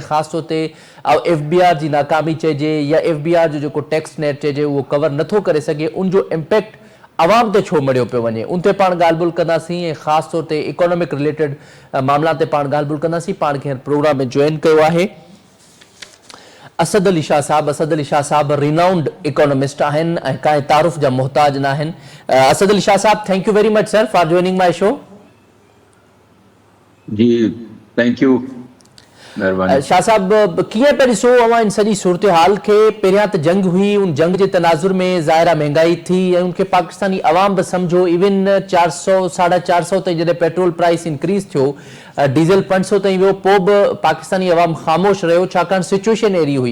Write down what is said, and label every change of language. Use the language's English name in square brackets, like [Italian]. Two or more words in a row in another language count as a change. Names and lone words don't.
[Sindhi] ख़ासि तौर ते FBR जी नाकामी चइजे या FBR जो जेको टैक्स नेट चइजे उहो कवर नथो करे सघे, उनजो इम्पैक्ट अवाम ते छो मड़ियो पियो वञे, उन ते पाण ॻाल्हि ॿोल कंदासीं, ऐं ख़ासि तौर ते [English] economic related [Sindhi] मामला ते पाण ॻाल्हि ॿोल कंदासीं। पाण खे प्रोग्राम में ज्वाइन कयो आहे असद अली शाह साहब [English] renowned economist [Sindhi] आहिनि ऐं कंहिं तारुफ़ जा मुहताज न आहिनि। असद अली शाह साहब, [English] Thank you very much sir for joining my show. जी thank you, [Sindhi] महिरबानी। शाह साहब, कीअं पिया ॾिसो अवां इन सॼी सूरत हाल खे? पहिरियां त जंग हुई, उन जंग जे तनाज़ुर में ज़ाहिरा महंगाई थी ऐं उनखे पाकिस्तानी अवाम बि सम्झो, इवन 400 450 ताईं जॾहिं [English] petrol price increase [Sindhi] थियो, डीज़ल 500 ताईं वियो, पोइ बि पाकिस्तानी अवाम ख़ामोश रहियो छाकाणि सिचुएशन अहिड़ी हुई।